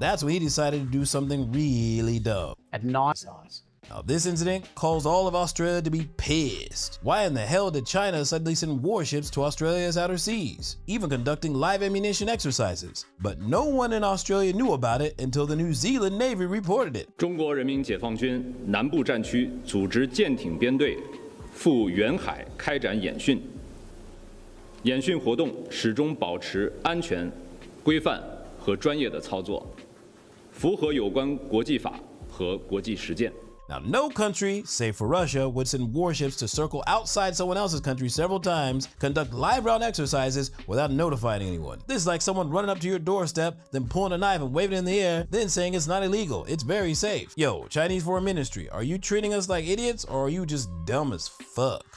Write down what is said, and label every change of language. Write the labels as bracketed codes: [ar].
[en] That's when he decided to do something really dumb. At night size. Now, this incident caused all of Australia to be pissed. Why in the hell did China suddenly send warships to Australia's outer seas, even conducting live ammunition exercises? But no one in Australia knew about it until the New Zealand Navy reported it. [zh] 中国人民解放军南部战区组织舰艇编队赴远海开展演训，演训活动始终保持安全、规范和专业的操作，符合有关国际法和国际实践。 [en] Now, no country, save for Russia, would send warships to circle outside someone else's country several times, conduct live round exercises without notifying anyone. This is like someone running up to your doorstep, then pulling a knife and waving it in the air, then saying it's not illegal, it's very safe. Yo, Chinese Foreign Ministry, are you treating us like idiots, or are you just dumb as fuck?